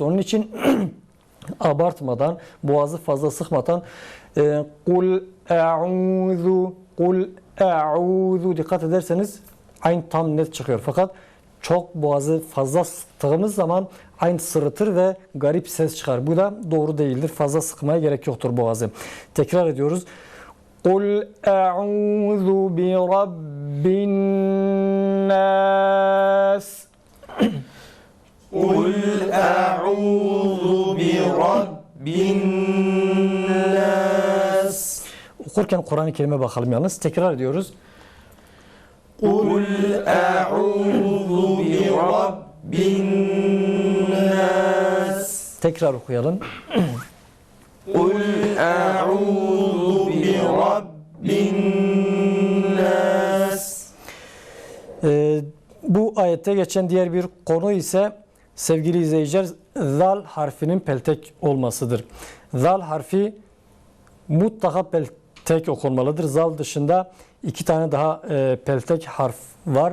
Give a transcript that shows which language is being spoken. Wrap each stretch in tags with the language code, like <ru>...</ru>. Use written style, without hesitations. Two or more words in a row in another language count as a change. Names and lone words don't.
<tr>Onun için abartmadan, boğazı fazla sıkmadan</tr> <ar>قل أعوذ، قل أعوذ,</ar> <tr>dikkat ederseniz ayn tam net çıkıyor. Fakat çok boğazı fazla sıktığımız zaman ayn sırıtır ve garip ses çıkar. Bu da doğru değildir. Fazla sıkmaya gerek yoktur boğazı. Tekrar ediyoruz.</tr> <ar>قل أعوذ برب الناس. قل أعوذ برب الناس.</ar> <tr>Okurken Kur'an-ı Kerim'e bakalım yalnız. Tekrar ediyoruz.</tr> <ar>قل أعوذ برب الناس.</ar> <tr>Tekrar okuyalım.</tr> <ar>قل أعوذ برب الناس.</ar> <tr>Bu ayette geçen diğer bir konu ise sevgili izleyiciler zal harfinin peltek olmasıdır. Zal harfi mutlaka peltek okunmalıdır. Zal dışında iki tane daha peltek harf var.</tr>